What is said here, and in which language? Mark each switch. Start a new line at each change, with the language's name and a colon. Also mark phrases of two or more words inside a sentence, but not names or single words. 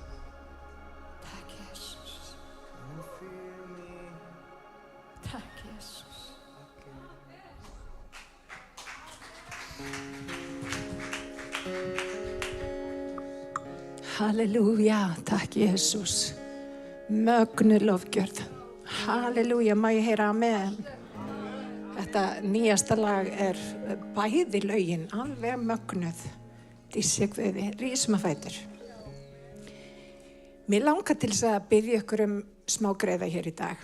Swedish: Tack Jesus,
English: Come and fill me
Swedish: tack Jesus.
English: again.
Swedish: Halleluja, tack Jesus.
Icelandic: Mögnuð lofgjörð. Halleluja, má ég heyra amen. Þetta nýjasta lag bæði lögin, alveg mögnuð. Dísi Guði, rísum að fætur. Mér langar til þess að biðja ykkur smá greiða hér í dag.